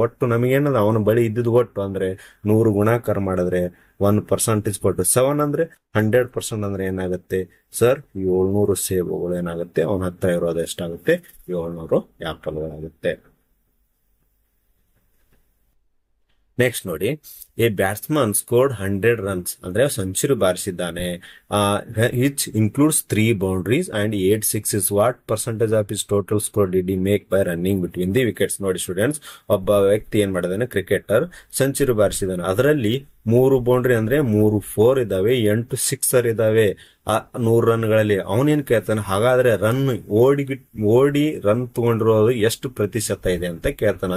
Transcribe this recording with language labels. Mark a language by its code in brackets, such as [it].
[kn] ಒಟ್ಟು ನಮಗೇನದ ಅವನ ಬಳಿ ಇದ್ದಿದ್ದು ಒಟ್ಟು ಅಂದ್ರೆ 100 ಗುಣಾಕಾರ ಮಾಡಿದ್ರೆ 1% ಇಸ್ ಕೊಟ್ಟು 7 ಅಂದ್ರೆ 100% ಅಂದ್ರೆ ಏನಾಗುತ್ತೆ ಸರ್? 700 ಸೇಬುಗಳು ಏನಾಗುತ್ತೆ ಅವನ ಹತ್ರ ಇರೋದು ಎಷ್ಟಾಗುತ್ತೆ? 700 ಆಪಲ್ಗಳಾಗುತ್ತೆ. [en] next [kn] ನೋಡಿ, [en] a batsman scored 100 runs [kn] ಅಂದ್ರೆ century ಬಾರಿಸಿದ್ದಾನೆ. [en] Which includes 3 boundaries and 8 sixes. What percentage of his total score did he make by running between the wickets? [kn] ನೋಡಿ ಸ್ಟೂಡೆಂಟ್ಸ್, ಒಬ್ಬ ವ್ಯಕ್ತಿ ಏನ್ ಮಾಡಿದಾನೆ? Cricketer century ಬಾರಿಸಿದಾನೆ. ಅದರಲ್ಲಿ 3 ಬೌಂಡ್ರಿ ಅಂದ್ರೆ 3 4 ಇದಾವೆ, 8 6 ಇದಾವೆ. 100 ರನ್ಗಳಲ್ಲಿ ಅವನೇನ್ ಕೇಳ್ತಾನೆ? ಹಾಗಾದ್ರೆ ಓಡಿ ರನ್ ತಗೊಂಡಿರೋದು ಎಷ್ಟು ಪ್ರತಿಶತ ಇದೆ ಅಂತ ಕೇಳ್ತಾನೆ.